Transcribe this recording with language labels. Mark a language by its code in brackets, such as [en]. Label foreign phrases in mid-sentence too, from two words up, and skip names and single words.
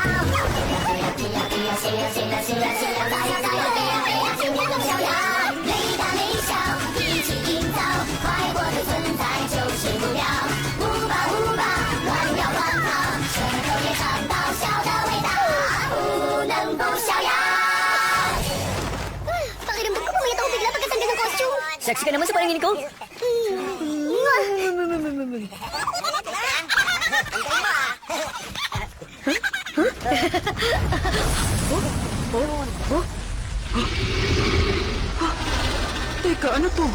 [zh] 是呀是呀是呀是呀是呀是呀，咋呀咋呀飞呀飞呀，今天不那么逍遥。每大每小，一起营造，快活的存在就是目标。舞吧舞吧，乱摇乱跑，舌头也尝到笑的味道，不能不逍遥。 [tl] Pakiramdam ko pumayat ako bigla pagkatanggal ng costume. Sexy ka naman sa paningin ko. Teka, ano to?